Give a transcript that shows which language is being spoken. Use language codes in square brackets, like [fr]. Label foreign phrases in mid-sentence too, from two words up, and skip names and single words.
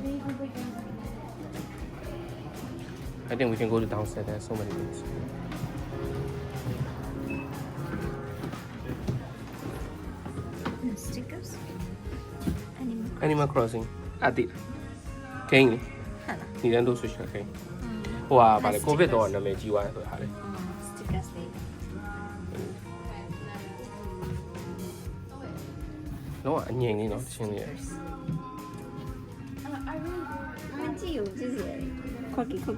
[en] I think we can go to downstairs. There's so many things. Stickers. Animal Crossing. [my] အတိ။ဂိမ်းလေ ဟုတ်လား ။ဒီတန်းတို့ဆွေးရှာဂိမ်း။ဟိုဟာဗာလေကိုဗစ်တော့နာမည်ကြီးသွားတယ်ဆိုတာလေ Stickers လေး ။လုံးဝအငြိမ်လေးနော်တချင်းလေး။ မကြည့်ဘူးကြည့်စီလေ cookie